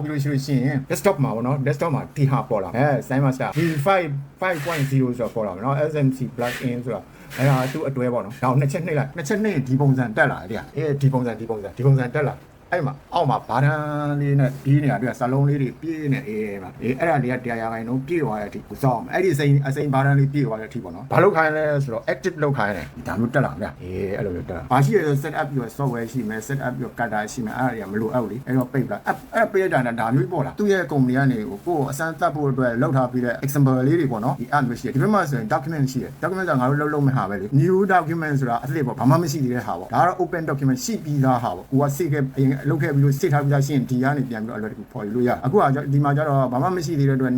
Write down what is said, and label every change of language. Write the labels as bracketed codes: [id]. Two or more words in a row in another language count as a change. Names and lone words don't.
[my] ပြီးလို့ရှိရင် desktop မှာပေါ့နော် desktop မှာဒီဟာပေါ်လာSign Master V5 5.0ဆိုတော့ပေါ်လာမယ်နော် SMC plugin ဆိုတာအဲ့ဒါသူ့အတွဲပေါ့နော်ဒါကိုနှစ်ချက်နှိပ်လိုက်ဒီပုံစံတက်လာတယ်ဒီပုံစံတက်လာအဲ့မှာအောက်မှာဘာတန်းလေးနဲ့ပြီးနေတာတွေ့စာလုံးလေးတွေပြည့်နေမှာအဲ့ဒါလေးကတရားရခိုင်တော့ပြည့်သွားတဲ့အထိကိုစောင့်အဲ့ဒီအစိမ်းဘာ တန်းလေးပြည့်သွားတဲ့အထိပေါ့နော်ဘာလုပ်ခိုင်းလဲဆိုတော့ active လုပ်ခိုင်းတယ်ဒါမျိုးတက်လာဗျအဲ့လိုမျိုးတက်လာဘာရှိရလဲ [en] set up [my] ပြီးတော့ software ရှိမယ် [en] set up [my] ပြီးတော့ cutter ရှိမယ်အဲ့ဒါတွေကမလိုအပ်ဘူးလေအဲ့တော့ပိတ်လာအဲ့ပိတ်တာဒါမျိုးပေါ်လာသူ့ရဲ့ company ကနေ ကိုယ်အစမ်းသတ်ဖို့အတွက်လောက်ထားပြီးတဲ့ example လေးတွေပေါ့နော်ဒီ app မျိုးရှိတယ်ဒီဘက်မှာဆိုရင် document ရှိတယ် document ဆိုတာငါတို့လုပ်မဲ့ဟာပဲလေ [en] new document [my] ဆိုတာအသစ်ပေါ့ဘာမှမရှိသေးတဲ့ဟာပေါ့ဒါကတော့ [en] open document [my] ရှိ ပြီးသားဟာပေါ့ကိုကစိတ်ကအရင်လုပ်ခဲ့ပြီးလို့စိတ်ထားပြီးသားရှင်းဒီကနေပြန်ပြီးတော့အလွယ်တကူပေါ်ယူလို့ရအခုကဒီမှာကျတော့ဘာမှမရှိသေးတဲ့အတွက်